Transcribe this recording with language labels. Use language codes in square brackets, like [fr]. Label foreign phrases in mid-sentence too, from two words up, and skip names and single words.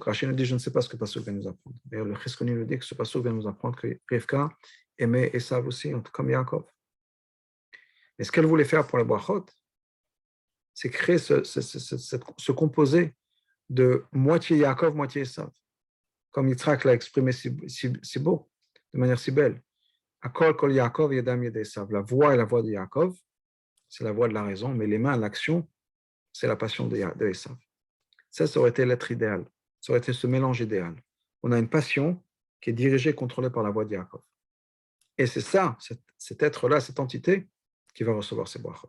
[fr] Rachid nous dit, je ne sais pas ce que passouk vient nous apprendre. D'ailleurs, le Cheskoni nous dit que ce passouk vient nous apprendre que Rivka aimait Esav aussi, comme Yaakov. Mais ce qu'elle voulait faire pour les brachot, c'est créer ce composé de moitié Yaakov, moitié Esav. Comme Yitzhak l'a exprimé si beau, de manière si belle. [he] הקול קול יעקב והידיים ידי עשו. [fr] La voix est la voix de Yaakov, c'est la voix de la raison, mais les mains, l'action, c'est la passion de Esav. Ça aurait été l'être idéal. Ça aurait été ce mélange idéal. On a une passion qui est dirigée et contrôlée par la voix de Yaakov. Et c'est ça, cet être-là, cette entité, qui va recevoir ces brachot.